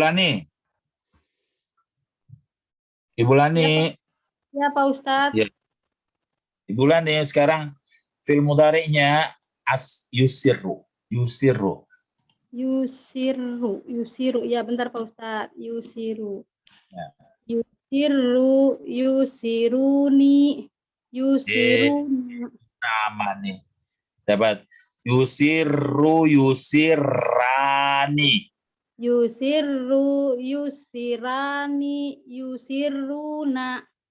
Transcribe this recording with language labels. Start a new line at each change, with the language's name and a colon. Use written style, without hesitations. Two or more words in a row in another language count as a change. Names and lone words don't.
Indonesian: Ya, Pak Ustadz. Ya. Ibu Lani, sekarang
Arabic: fi'il mudhari'nya
Indonesian: yusiru. Ya, bentar Pak Ustadz.
Arabic: Yusiru.
Indonesian: Ya.
Arabic: Yusiruni. Yusiruna.
Indonesian: Nama nih. Dapat.
Arabic: Yusiru, yusirani. Yusiru, yusirani, yusiruna.